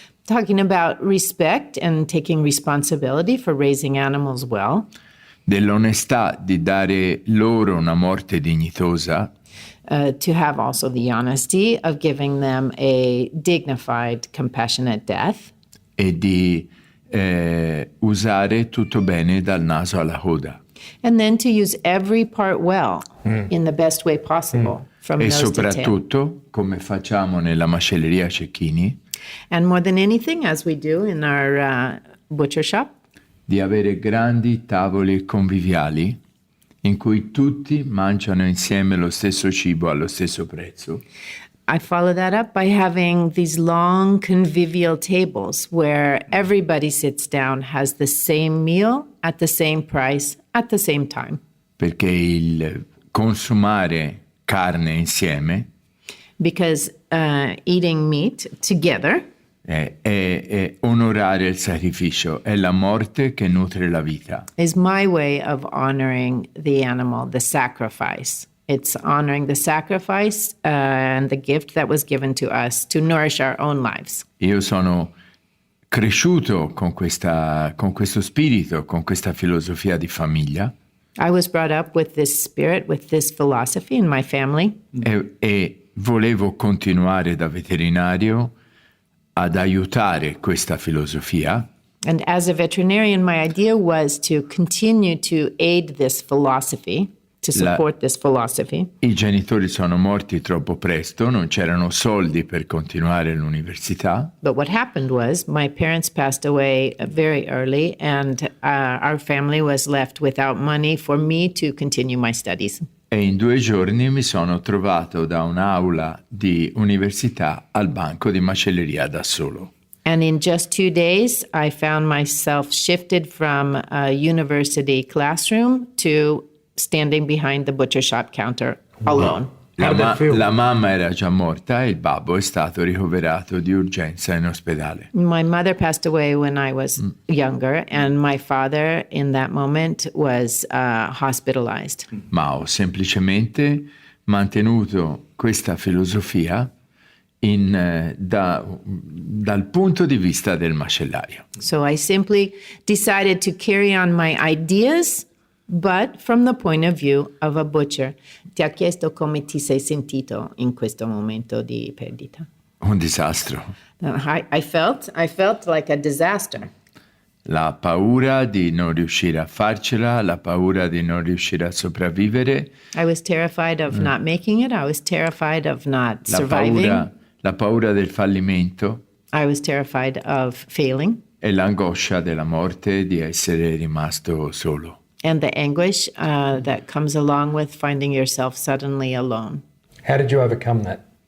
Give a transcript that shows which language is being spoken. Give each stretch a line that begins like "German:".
English: Talking about respect and taking responsibility for raising animals well.
Italian: Dell'onestà di dare loro una morte dignitosa.
English: To have also the honesty of giving them a dignified, compassionate death.
Italian: E di usare tutto bene dal naso alla coda.
English: And then to use every part well in the best way possible from
Italian: E
English: nose to tail.
Italian: soprattutto, come facciamo nella macelleria Cecchini,
English: And more than anything, as we do in our butcher shop,
Italian: di avere grandi tavoli conviviali in cui tutti mangiano insieme lo stesso cibo allo stesso prezzo.
English: I follow that up by having these long convivial tables where everybody sits down, has the same meal at the same price at the same time.
Italian: Perché il consumare carne insieme
English: Because eating meat together
Italian: è onorare il sacrificio, è la morte che nutre la vita.
English: is my way of honoring the animal, the sacrifice. It's honoring the sacrifice and the gift that was given to us to nourish our own lives.
Italian: Io sono cresciuto con questo spirito, con questa filosofia di famiglia
English: I was brought up with this spirit, with this philosophy in my family.
Italian: e volevo continuare da veterinario ad aiutare questa filosofia.
English: And as a veterinarian, my idea was to continue to aid this philosophy, to support this philosophy.
Italian: I genitori sono morti troppo presto, non c'erano soldi per continuare l'università.
English: But what happened was my parents passed away very early, and our family was left without money for me to continue my studies.
Italian: E in 2 giorni mi sono trovato da un'aula di università al banco di macelleria da solo.
English: And in just 2 days, I found myself shifted from a university classroom to standing behind the butcher shop counter alone.
Italian: La mamma era già morta e il babbo è stato ricoverato di urgenza in ospedale.
English: My mother passed away when I was younger, and my father in that moment was hospitalized.
Italian: Ma ho semplicemente mantenuto questa filosofia dal punto di vista del macellaio.
English: So I simply decided to carry on my ideas, but from the point of view of a butcher.
Italian: Ti ha chiesto come ti sei sentito in questo momento di perdita. Un disastro.
English: I felt like a disaster.
Italian: La paura di non riuscire a farcela, la paura di non riuscire a sopravvivere,
English: I was terrified of not making it. I was terrified of not surviving.
Italian: la paura del fallimento
English: I was terrified of failing.
Italian: e l'angoscia della morte di essere rimasto solo.
English: And the anguish that comes along with finding yourself suddenly alone. How did you overcome that?